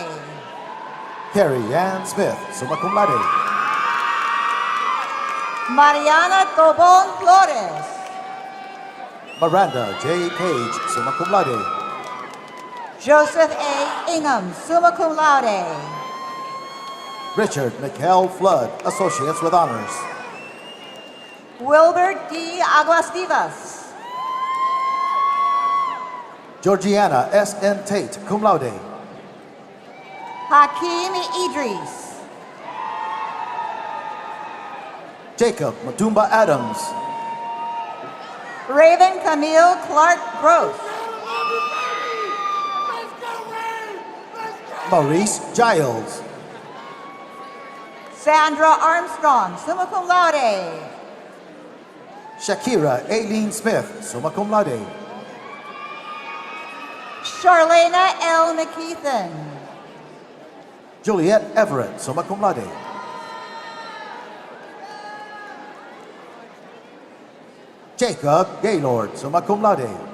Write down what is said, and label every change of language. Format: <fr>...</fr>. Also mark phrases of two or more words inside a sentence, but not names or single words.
<en>Carrie Ann Smith,</en> <la>summa cum laude.</la> <en>Mariana Tobon Flores. Miranda J. Page,</en> <la>summa cum laude.</la> <en>Joseph A. Ingham,</en> <la>summa cum laude.</la> <en>Richard Mikhail Flood, associates with honors. Wilbert D. Aguastivas. Georgiana S. N. Tate,</en> <la>cum laude.</la> <en>Hakeem Idris. Jacob Matumba Adams. Raven Camille Clark Gross. Maurice Giles. Sandra Armstrong,</en> <la>summa cum laude.</la> <en>Shakira Aileen Smith,</en> <la>summa cum laude.</la> <en>Charlena L. McKeithen. Juliet Everett,</en> <la>summa cum laude.</la> <en>Jacob Gaylord,</en> <la>summa cum laude.</la>